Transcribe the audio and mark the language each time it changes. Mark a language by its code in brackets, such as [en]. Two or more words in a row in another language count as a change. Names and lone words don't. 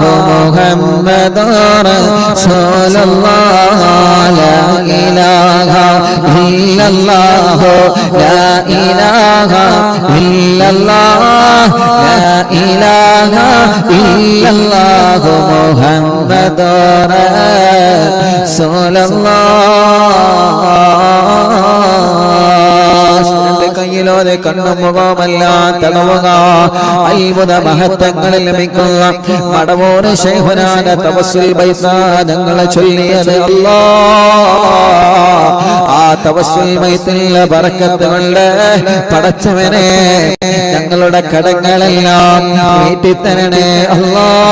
[ar] محمد رسول الله لا إله إلا الله لا إله إلا الله لا إله إلا الله محمد رسول الله [ml] കയ്യിലോതെ കണ്ണുമുഖമെല്ലാം തടവുക. അത്ഭുത മഹത്വങ്ങളിൽ ലഭിക്കുന്ന മടവൂര് ശൈഖുനാന്റെ തവസ്സുൽ ബൈസാദങ്ങളെ ചൊല്ലിയത് ആ തവസ്സുൽ ബൈത്തിലെ ബറക്കത്ത് കൊണ്ട് പടച്ചവനെ ഞങ്ങളുടെ കടങ്ങളെല്ലാം വീട്ടിത്തരണേ അല്ലാ.